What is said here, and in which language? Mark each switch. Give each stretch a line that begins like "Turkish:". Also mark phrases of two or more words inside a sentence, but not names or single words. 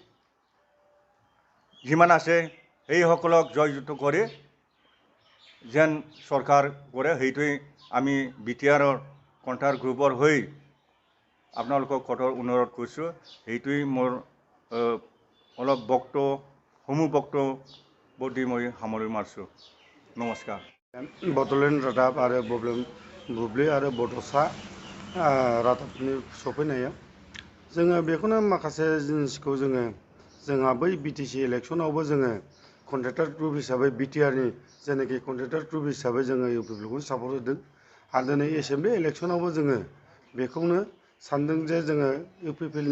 Assamese: যিমান আছে সেইসকলক জয়যুক্ত কৰি যেন চৰকাৰ কৰে, সেইটোৱে আমি বিটিআৰৰ
English: contractor group
Assamese: হৈ আপোনালোকক কঠোৰ অনুৰোধ কৰিছোঁ। সেইটোৱে মোৰ অলপ বক্তব্য দি মই সামৰি মাৰিছোঁ। নমস্কাৰ।
Bodo: बड'लेण्ड रादाब आरो बुब्लि आरो बड'सा रादाबनि सफैनायाव जोङो बेखौनो माखासे जिनिसखौ जोंहा बै बिटिसि इलेक्सनावबो जोङो
English: contractor group
Bodo: हिसाबै बिटिआरनि जेनाखि
English: contractor group
Bodo: हिसाबै जोङो इउपिपिएलखौ सापर्ट होदों आरो दिनै
English: assembly election
Bodo: जोङो बेखौनो सानदों जे जोङो इउपिपिएलनि